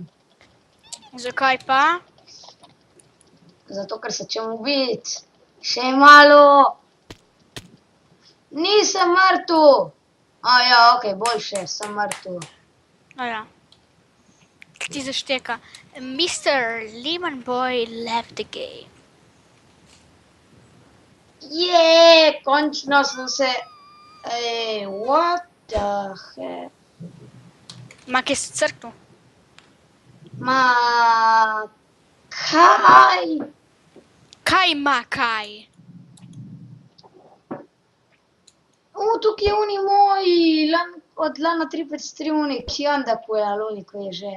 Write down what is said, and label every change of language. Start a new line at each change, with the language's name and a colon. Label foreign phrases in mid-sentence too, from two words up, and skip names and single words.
Slovenian: Zakaj pa? Zato, ker se čem ubiti. Še malo. Nisem mrtev. Ja, okej, boljše, sem mrtev. Ja. Kaj ti zašteka?
English: Mr. Lemon Boy left the game.
Slovenian: Končno sem se...
English: what the heck?
Slovenian: Ma, kje si crknil? Ma... kaj? Kaj ima kaj? Tukaj je oni moji, od Lana 353 oni, Kyandakue, ali oni, ko je že.